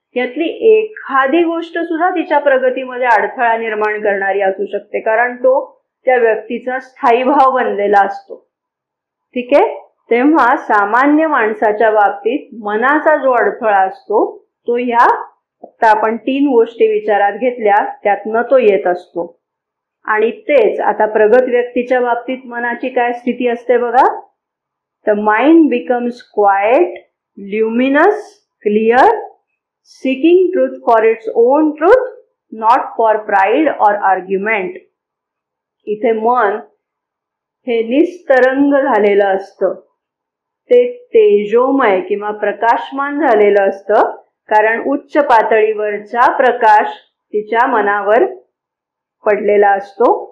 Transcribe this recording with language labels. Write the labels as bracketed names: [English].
[Marathi] यातली एखादी गोष्ट सुद्धा तिच्या प्रगतीमध्ये अडथळा निर्माण करणारी असू शकते, कारण तो त्या व्यक्तीचा स्थायी भाव बनलेला असतो. ठीक आहे. तेव्हा सामान्य माणसाच्या बाबतीत मनाचा जो अडथळा असतो तो ह्या आता आपण 3 गोष्टी विचारात घेतल्या त्यातनं तो येत असतो. आणि तेच आता प्रगत व्यक्तीच्या बाबतीत मनाची काय स्थिती असते बघा. [English] The mind becomes quiet, luminous, clear, seeking truth for its own truth, not for pride or argument. [Marathi] इथे मन हे निस्तरंग झालेलं असतं, ते तेजोमय किंवा प्रकाशमान झालेलं असतं, कारण उच्च पातळीवरचा प्रकाश तिच्या मनावर पडलेला असतो.